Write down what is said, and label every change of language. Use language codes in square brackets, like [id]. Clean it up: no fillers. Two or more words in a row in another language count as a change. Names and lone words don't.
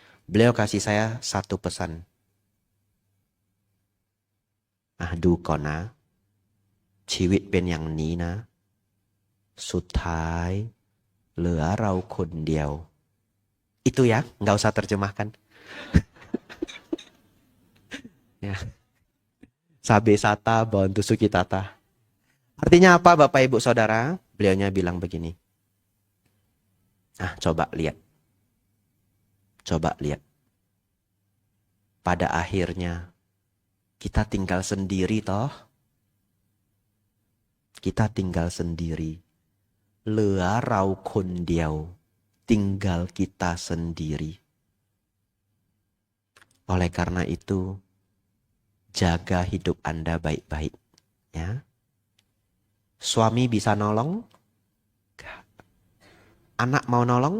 [id] Beliau kasih saya satu pesan. [th] Duก่อนนะชีวิตเป็นอย่างนี้นะสุดท้ายเหลือเราคนเดียว [id] Itu ya, nggak usah terjemahkan. Ya. Sabe sata bantu sukitata. Artinya apa Bapak Ibu Saudara? Beliaunya bilang begini. Coba lihat. Coba lihat. Pada akhirnya kita tinggal sendiri toh. Kita tinggal sendiri. [th] เหลือเราคนเดียว [id] tinggal kita sendiri. Oleh karena itu, jaga hidup Anda baik-baik. Ya. Suami bisa nolong? Enggak. Anak mau nolong?